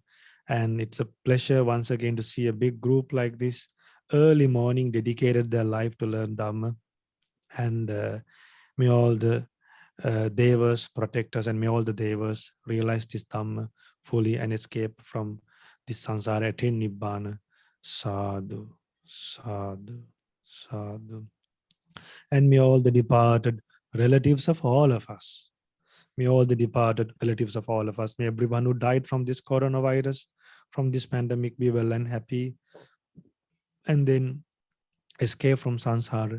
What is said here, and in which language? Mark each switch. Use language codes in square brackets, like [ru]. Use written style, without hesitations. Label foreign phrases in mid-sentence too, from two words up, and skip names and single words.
[en] And it's a pleasure once again to see a big group like this early morning dedicated their life to learn Dhamma. And may all the devas protect us, and may all the devas realize this Dhamma fully and escape from this samsara, attain Nibbana. [pi] Sadhu, sadhu, sadhu. [en] And may all the departed relatives of all of us, may all the departed relatives of all of us, may everyone who died from this coronavirus, from this pandemic, be well and happy, and then escape from samsara.